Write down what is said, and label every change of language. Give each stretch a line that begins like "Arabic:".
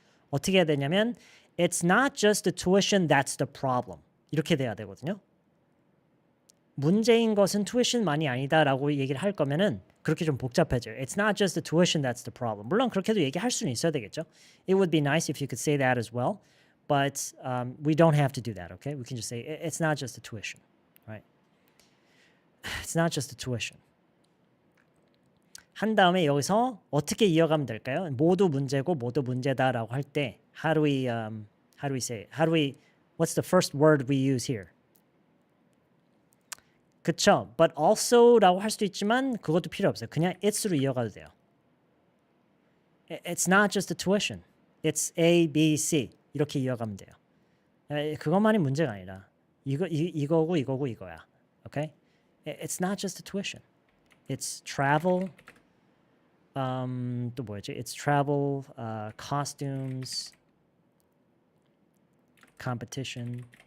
Korean: 어떻게 해야 되냐면
English: It's not just the tuition that's the problem.
Korean: 이렇게 돼야 되거든요. 문제인 것은 tuition만이 아니다라고 얘기를 할 거면은 그렇게 좀 복잡해져요.
English: It's not just the tuition that's the problem.
Korean: 물론 그렇게도 얘기할 수는 있어야 되겠죠.
English: It would be nice if you could say that as well, but we don't have to do that. Okay, we can just say it's not just the tuition, right? It's not just the tuition.
Korean: 한 다음에 여기서 어떻게 이어가면 될까요? 모두 문제고 모두 문제다라고 할 때
English: how do we say what's the first word we use here?
Korean: 그쵸? But also라고 할 수도 있지만 그것도 필요 없어요. 그냥 it's로 이어가도 돼요. It's not just the tuition. It's A, B, C 이렇게 이어가면 돼요. 그것만이 문제가 아니라 이거고 이거야.
English: Okay? It's not just the tuition. It's travel.
Korean: 또 뭐였지?
English: It's travel, costumes, competition.